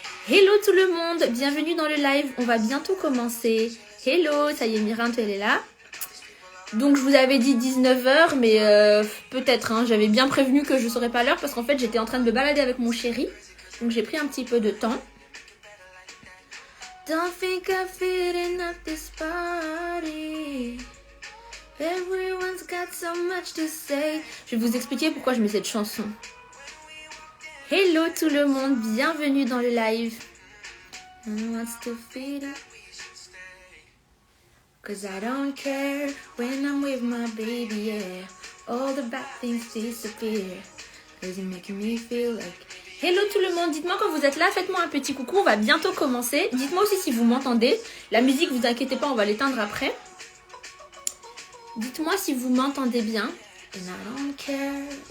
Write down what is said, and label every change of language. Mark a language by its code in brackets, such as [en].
[fr] Hello tout le monde, bienvenue dans le live. On va bientôt commencer. Hello, ça y est, Mirante, elle est là. Donc je vous avais dit 19h, mais peut-être, j'avais bien prévenu que je ne saurais pas l'heure parce qu'en fait j'étais en train de me balader avec mon chéri. Donc j'ai pris un petit peu de temps. [en] Don't think I'm fitting up this party. Everyone's got so much to say. [fr] Je vais vous expliquer pourquoi je mets cette chanson. Hello tout le monde, bienvenue dans le live. [en] No one's to fit up. Cause I don't care when I'm with my baby, yeah. All the bad things disappear. Cause you're making me feel like... [fr] Hello tout le monde, dites-moi quand vous êtes là, faites-moi un petit coucou, on va bientôt commencer. Dites-moi aussi si vous m'entendez. La musique, vous inquiétez pas, on va l'éteindre après. Dites-moi si vous m'entendez bien. [en] And I don't care.